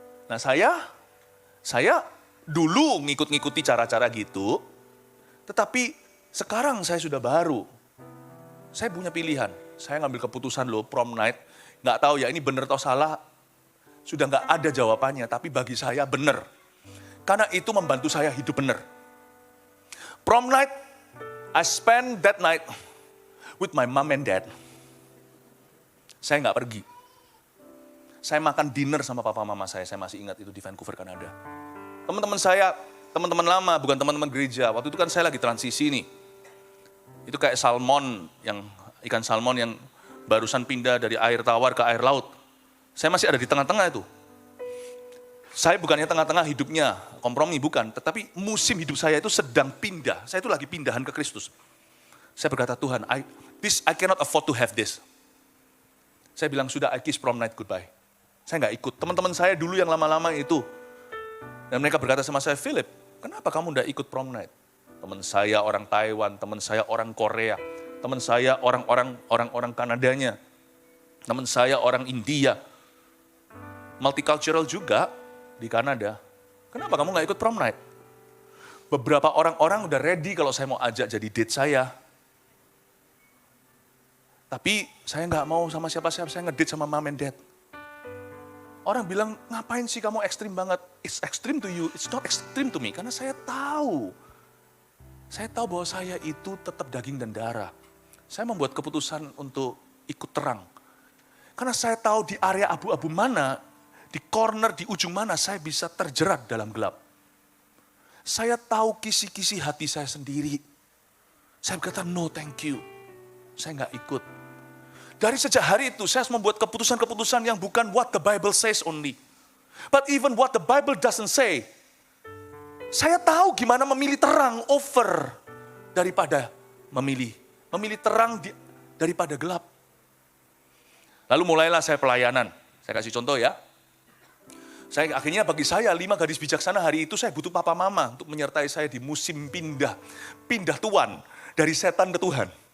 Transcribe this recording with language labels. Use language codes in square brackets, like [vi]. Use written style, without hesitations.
[id] Nah saya dulu ngikut-ngikuti cara-cara gitu, tetapi sekarang saya sudah baru. Saya punya pilihan, saya ngambil keputusan loh prom night, nggak tahu ya ini benar atau salah, sudah nggak ada jawabannya, tapi bagi saya benar. Karena itu membantu saya hidup benar. [en] Prom night, I spend that night with my mom and dad. [id] Saya nggak pergi. Saya makan dinner sama papa mama saya masih ingat itu di Vancouver, Kanada. Teman-teman saya, teman-teman lama, bukan teman-teman gereja. Waktu itu kan saya lagi transisi nih. Itu kayak salmon, ikan salmon yang barusan pindah dari air tawar ke air laut. Saya masih ada di tengah-tengah itu. Saya bukannya tengah-tengah hidupnya, kompromi bukan. Tetapi musim hidup saya itu sedang pindah. Saya itu lagi pindahan ke Kristus. Saya berkata, Tuhan, [en] I cannot afford to have this. [id] Saya bilang, sudah [en] I kiss prom night goodbye. [id] Saya nggak ikut. Teman-teman saya dulu yang lama-lama itu. Dan mereka berkata sama saya, Philip, kenapa kamu nggak ikut prom night? Teman saya orang Taiwan, teman saya orang Korea, teman saya orang Kanadanya, teman saya orang India. Multicultural juga di Kanada. Kenapa kamu nggak ikut prom night? Beberapa orang-orang udah ready kalau saya mau ajak jadi date saya. Tapi saya nggak mau sama siapa-siapa, saya ngedate sama [en] mom and dad. [id] Orang bilang, ngapain sih kamu ekstrim banget? [en] It's extreme to you, it's not extreme to me. [id] Karena saya tahu bahwa saya itu tetap daging dan darah. Saya membuat keputusan untuk ikut terang. Karena saya tahu di area abu-abu mana, di corner, di ujung mana saya bisa terjerat dalam gelap. Saya tahu kisi-kisi hati saya sendiri. Saya berkata, [en] no thank you. [id] Saya nggak ikut. Dari sejak hari itu saya membuat keputusan-keputusan yang bukan [en] what the Bible says only. But even what the Bible doesn't say. [id] Saya tahu gimana memilih terang over daripada memilih terang daripada gelap. Lalu mulailah saya pelayanan. Saya kasih contoh ya. Akhirnya bagi saya 5 gadis bijaksana hari itu saya butuh papa mama untuk menyertai saya di musim pindah tuan dari setan ke Tuhan.